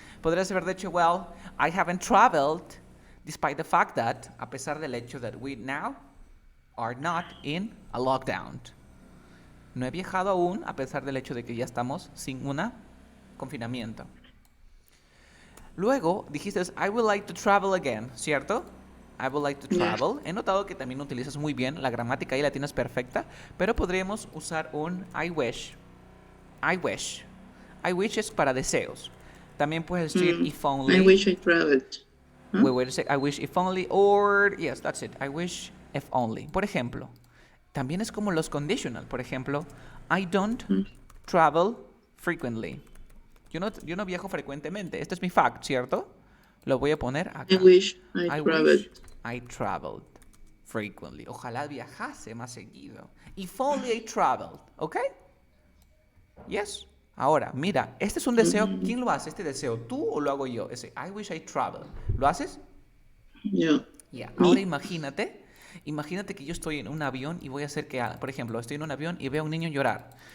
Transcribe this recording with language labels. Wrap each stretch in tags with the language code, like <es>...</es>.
<es>Podrías haber dicho,</es> <en>well, I haven't traveled despite the fact that,</en> <es>a pesar del hecho</es> <en>that we now are not in a lockdown.</en> <es>No he viajado aún a pesar del hecho de que ya estamos sin un confinamiento. Luego dijiste,</es> <en>I would like to travel again,</en> <es>¿cierto?</es> <en>I would like to travel.</en> <es>He notado que también utilizas muy bien la gramática y la tienes perfecta, pero podríamos usar un</es> <en>I wish. I wish. I wish</en> <es>es para deseos. También puedes decir</es> <en>if only. I wish I traveled. Huh? We will say I wish if only or yes, that's it. I wish if only.</en> <es>Por ejemplo, también es como los conditional. Por ejemplo,</es> <en>I don't travel frequently.</en> <es>Yo no viajo frecuentemente. Este es mi fact, ¿cierto? Lo voy a poner acá.</es> <en>I wish I traveled. Wish I traveled frequently.</en> <es>Ojalá viajase más seguido.</es> <en>If only I traveled, ¿ok? Yes.</en> <es>Ahora, mira, este es un deseo. ¿Quién lo hace este deseo? ¿Tú o lo hago yo? Ese</es> <en>I wish I traveled.</en> <es>¿Lo haces? Yo.</es> <en>Yeah.</en> <es>Ahora imagínate que yo estoy en un avión y voy a hacer que, por ejemplo, estoy en un avión y veo a un niño llorar.</es>